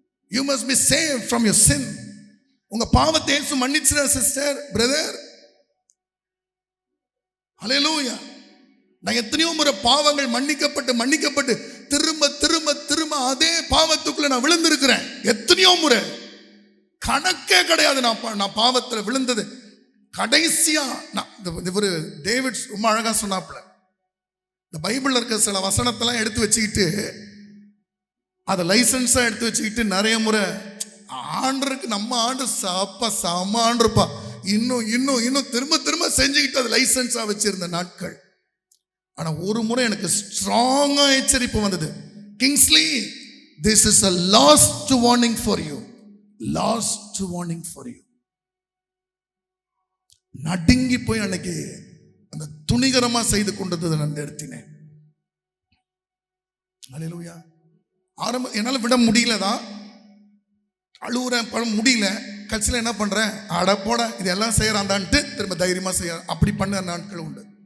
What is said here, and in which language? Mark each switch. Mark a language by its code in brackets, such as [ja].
[en] You must be saved from your sin. [ta] உங்க பாவத்தை இயேசு மன்னிச்சார் சிஸ்டர், பிரதர். ஹல்லேலூயா. நான் எத்தனையோ முறை பாவங்கள் மன்னிக்கப்பட்டு திரும்ப திரும்ப திரும்ப அதே பாவத்துக்குள்ள நான் விழுந்திருக்கிறேன். எத்தனையோ முறை, கணக்கே கிடையாது. நான் பாவத்தில் விழுந்தது. கடைசியா இவரு டேவிட் ரொம்ப அழகா சொன்னாப்புல, இந்த பைபிள்ல இருக்க சில வசனத்தெல்லாம் எடுத்து வச்சுக்கிட்டு, அதை லைசன்ஸா எடுத்து வச்சுக்கிட்டு நிறைய முறை ஆண்டருக்கு நம்ம ஆண்டு சம ஆண்டுப்பா இன்னும் இன்னும் இன்னும் திரும்ப திரும்ப செஞ்சுக்கிட்டு அது லைசன்ஸா வச்சிருந்த நாட்கள். ஆனா ஒரு முறை எனக்கு ஸ்ட்ராங்கா எச்சரிப்பு வந்தது. [en] Kingsley, this is a last warning for you. Last warning for you. [ta] நடுங்கி போய் அன்னைக்கு அந்த துணிகரமா செய்து கொண்டது நான் நிறுத்தினேன். அல்லேலூயா. என்னால விட முடியலதான், அழுவுறேன், முடியல. கட்சியில் என்ன பண்றேன், அட போட இதெல்லாம் செய்யறான்டான்ட்டு திரும்ப தைரியமா செய்ய, அப்படி பண்ண நாட்கள் உண்டு.